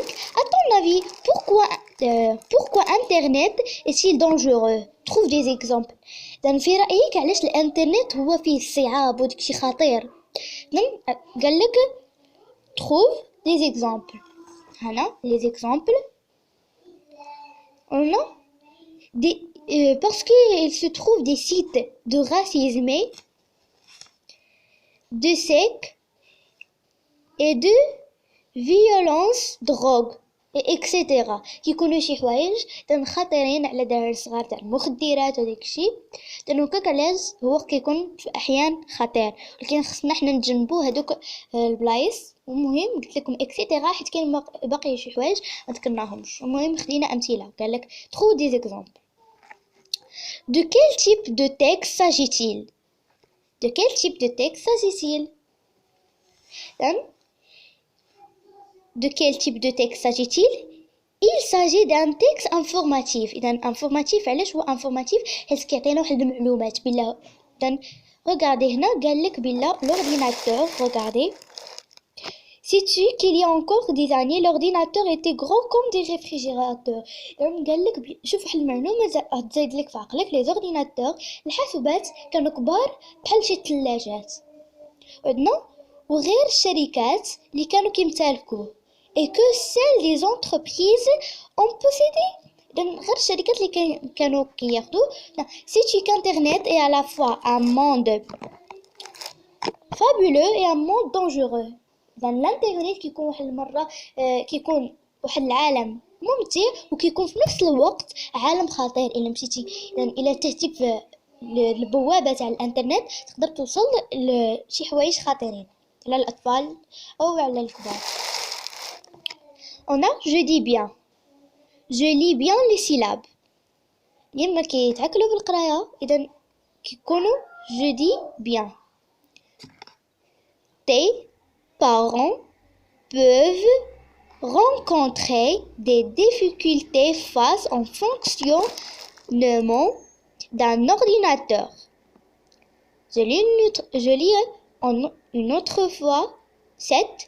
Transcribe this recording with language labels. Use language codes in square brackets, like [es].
[fr] À ton avis, pourquoi Internet est-il dangereux? Trouve des exemples. [ar] Dan في رأيك علاش الانترنت هو فيه الصعاب وداك شي خطير؟ قال لك [fr] trouve des exemples. [ar] هنا [fr] les exemples. On a parce qu'il se trouve des sites de racisme, de secte et de violence, drogue etc. [ar] كيكونوا شي حوايج خطيرين على الدراري الصغار تاع المخدرات وداك الشيء، لانه كاكالاز هو كيكون في احيان خطير، ولكن خصنا حنا نتجنبوا هذوك البلايص. ومهم قلت لكم اكسيتيرا حيت كاين باقي شي حوايج ما ذكرناهمش. المهم خلينا امثله. قال لك ترو دي زيكزامبل. [fr] De quel type de texte s'agit-il? De quel type de texte s'agit-il? De quel type de texte s'agit-il? Il s'agit d'un texte informatif. [ar] إذا informatif علاش هو informatif؟ حيت كيعطينا واحد المعلومات بلا. إذا regardez هنا قال لك بلا l'ordinateur. [fr] Regardez. Sais-tu qu'il y a encore des années l'ordinateur était gros comme des réfrigérateurs. [ar] إذا قال لك شوف واحد المعلومة تزيد لك في عقلك. les ordinateurs الحاسوبات كانوا كبار بحال شي ثلاجات. عندنا وغير الشركات اللي كانوا كيمتلكوه. [fr] Et que seules les entreprises ont possédé. [ar] غير الشركات اللي كانوا كياخدوه. [fr] C'est qu'Internet est à la fois un monde fabuleux et un monde dangereux. [ar] الانترنت كيكون واحد المرة كيكون واحد العالم ممتع، وكيكون في نفس الوقت عالم خطير. إلا مشيتي إلا تهتي في البوابة تاع الانترنت تقدر توصل لشي حوايج خطيرين على الأطفال أو على الكبار. [fr] On a je dis bien. Je lis bien les syllabes. [ar] لما كيتعكلوا بالقراية إذا كيكونوا [fr] je dis bien. Tes parents peuvent rencontrer des difficultés face au fonctionnement d'un ordinateur. Je lis une autre fois 7.